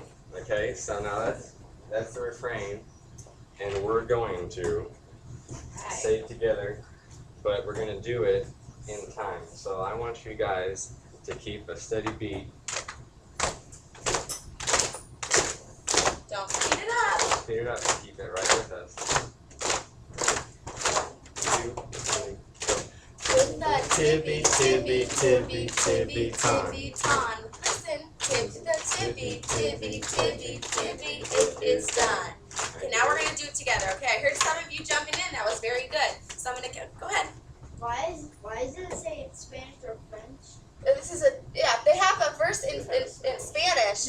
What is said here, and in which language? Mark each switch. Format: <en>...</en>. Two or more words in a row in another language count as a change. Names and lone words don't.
<en>Okay, so now that's the refrain, and we're going to say it together, but we're going to do it in time. So I want you guys to keep a steady beat. Don't speed it up. Speed it up and keep it right with us. 1, 2, 3, go. With the Tibby, tibby, tibby, tibby, Tibitan. Listen. Tib to the tibby, tibby, tibby, tibby, it is done. Okay, now we're going to do it together. Okay, I heard some of you jumping in. That was very good. So I'm going to go ahead. Why does it say in Spanish or French? They have a verse in Spanish,</en>